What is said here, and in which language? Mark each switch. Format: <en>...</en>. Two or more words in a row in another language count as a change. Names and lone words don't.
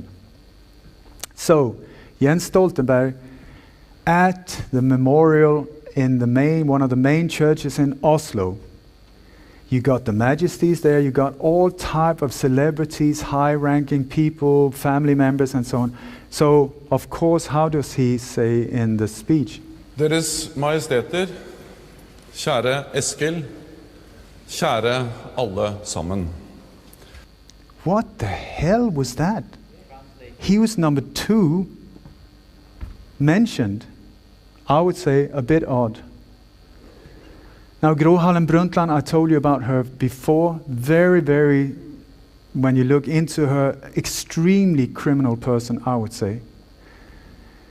<en>So, Jens Stoltenberg at the memorial in one of the main churches in Oslo. You got the majesties there, you got all type of celebrities, high-ranking people, family members and so on. So, of course, how does he say in the speech?</en> <no>Deres Majesteter, kjære Eskil, kjære alle sammen.</no> <en>What the hell was that? He was number 2 mentioned. I would say a bit odd. Now, Gro Harlem Brundtland, I told you about her before. Very, very, when you look into her, extremely criminal person, I would say.</en>